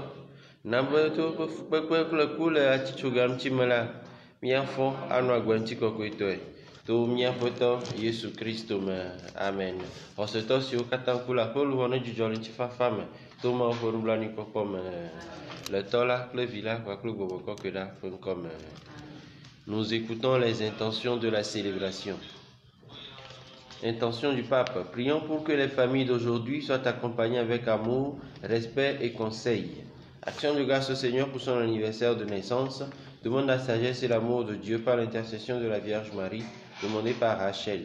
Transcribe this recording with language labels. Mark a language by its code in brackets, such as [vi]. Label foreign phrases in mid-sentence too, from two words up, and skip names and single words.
[ee] Na be to woƒe fukpekpe kple ku le atitsoga ŋuti me la, míafɔ anɔ agbe ŋutikɔkɔetɔe to míaƒe tɔ Yesu Kristo me. Amen. Xɔsetɔ siwo katã ku le aƒe luʋɔ ne dzudzɔ le ŋutifafa me to Mawu ƒe nublanuikpɔkpɔ me. Le tɔ la kple vi la kpakple gbɔgbɔ kɔkɔe la ƒe ŋkɔme. [fr] Nous écoutons les intentions de la célébration. Intention du pape. Prions pour que les familles d'aujourd'hui soient accompagnées avec amour, respect et conseil. Action de grâce au Seigneur pour son anniversaire de naissance. Demande la sagesse et l'amour de Dieu par l'intercession de la Vierge Marie, demandée par Rachel.